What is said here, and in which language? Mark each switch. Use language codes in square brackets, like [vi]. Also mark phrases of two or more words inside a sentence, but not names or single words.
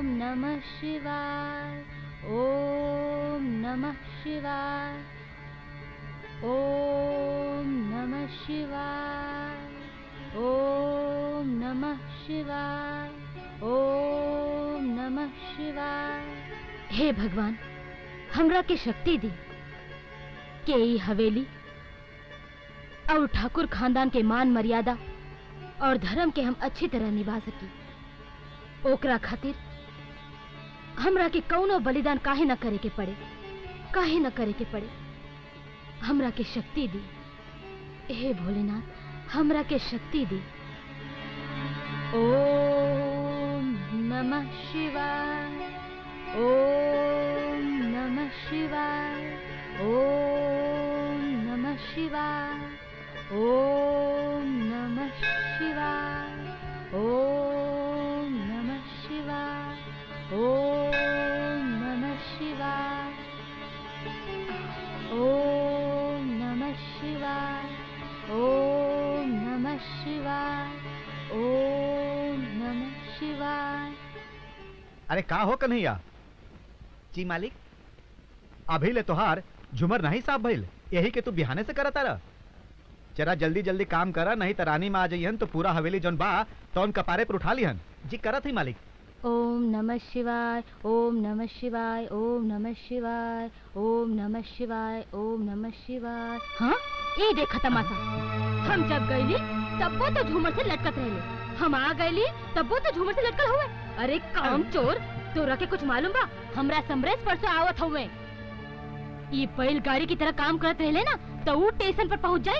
[sa] नमः शिवाय, ओम नमः शिवाय, ओम नमः शिवाय, ओम नमः शिवाय, ओम नमः शिवाय। [bho] हे भगवान, हमरा के शक्ति दी के ई हवेली और ठाकुर खानदान के मान मर्यादा और धर्म के हम अच्छी तरह निभा सकी। ओकरा खातिर हमरा के कौनो बलिदान काहे न करे के पड़े, काहे न करे के पड़े। हमरा के शक्ति दी, हे भोलेनाथ, हमरा के शक्ति दी। [sa] ओम नमः शिवाय, ओम नमः शिवाय, ओम नमः शिवाय, ओम नमः शिवाय, ओम नमः शिवाय, ओम नमः शिवाय, ओम नमः शिवाय, ओम नमः शिवाय, ओम नमः शिवाय। [bho] अरे का हो कन्हैया? जी मालिक, अभी ले तोहार झुमर नहीं साफ भइल, यही के तू बिहाने से करता रह। जरा जल्दी जल्दी काम करा, नहीं तो रानी माँ आ जाइहन तो पूरा हवेली जौन बा तौन कपारे पर उठा लिहन। जी करत ही मालिक। [sa] ओम नमः शिवाय, ओम नमः शिवाय, ओम नमः शिवाय, ओम नमः शिवाय, ओम नमः शिवाय। [bho] हाँ, ये देखा तमाशा। हम जब गईली तब वो तो झूमर से लटकत रहले, हम आ गईली तब वो तो झूमर से लटकल हुए। अरे काम चोर, तोरा के कुछ मालूम बा? हमरा समरेश परसों आवत हुए, ये बैलगाड़ी की तरह काम करत रहले ना, तो वो स्टेशन पर पहुँच जाई।